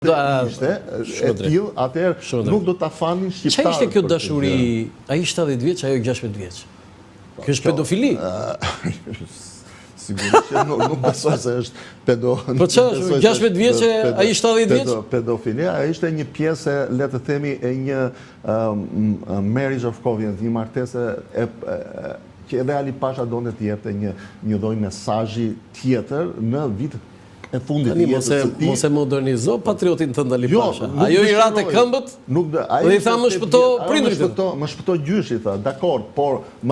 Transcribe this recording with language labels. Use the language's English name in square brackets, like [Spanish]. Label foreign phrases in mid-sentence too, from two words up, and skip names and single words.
[Albanian] ishte e tillë, atëherë nuk do ta fanin shqiptarët. Çfarë ishte kjo dashuri, ai 70 vjeç, ajo 16 vjeç? Kjo është pedofili. Sigurisht që nuk besoj se është Po çfarë, 16 vjeç, ai 70 vjeç? Pedofilia ishte një pjesë, le të themi, e një [English] marriage of covenant, [Albanian] një martese që edhe Ali Pasha donte të jepte një lloj mesazhi tjetër në vitet e fundit të jetës së tij. Mos e modernizo patriotin tënd Ali Pasha. Ajo i rate këmbët. Dhe i tha më shpëto prindrit. Më shpëto gjyshi, tha. Dakor, por më